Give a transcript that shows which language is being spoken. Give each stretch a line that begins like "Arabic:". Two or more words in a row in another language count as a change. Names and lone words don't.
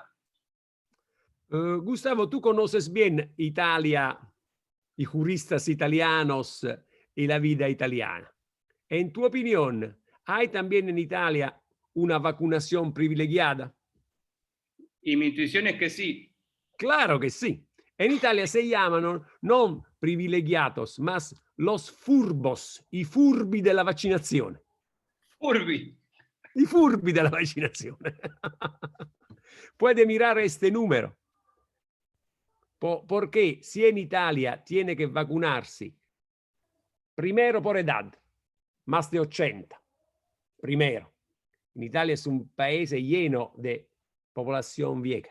Spanish: Gustavo, tú conoces bien Italia, y juristas italianos y la vida italiana. En tu opinión, ¿hay también en Italia una vacunación privilegiada? Y mi intuición es que sí. Claro que sí. En Italia se llaman non privilegiados, mas los furbos,
Italian: i furbi della vaccinazione. Furbi. I furbi della vaccinazione.
Spanish: Puede mirar este número. Porque si en Italia tiene que vacunarse primero por edad, más de 80, primero. En Italia es un país lleno de población vieja.